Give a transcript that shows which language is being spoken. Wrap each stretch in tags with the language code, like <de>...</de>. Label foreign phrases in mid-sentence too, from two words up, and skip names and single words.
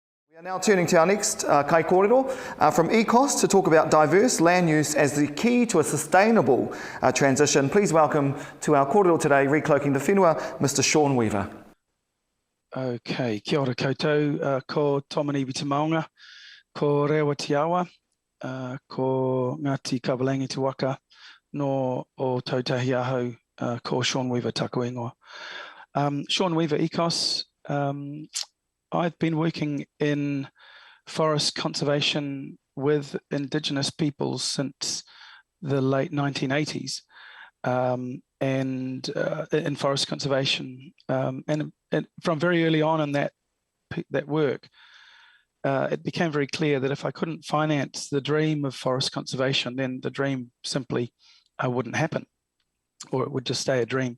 <en>We are now turning to our next</en> <mi>kai kōrero</mi> <en>from ECOS to talk about diverse land use as the key to a sustainable transition. Please welcome to our kōrero today, Recloaking the Whenua, Mr. Sean Weaver.</en> <mi>Okay, kia ora koutou, ko Tomaniwi te maunga, ko Rewa te awa, ko Ngāti Kawalangi te waka, no o tautahi ahau, ko Sean Weaver taku ingoa.</mi> <en>Sean Weaver, ECOS. I've been working in forest conservation with Indigenous peoples since the late 1980s, and in forest conservation, and from very early on in that work, it became very clear that if I couldn't finance the dream of forest conservation, then the dream simply wouldn't happen, or it would just stay a dream.</en>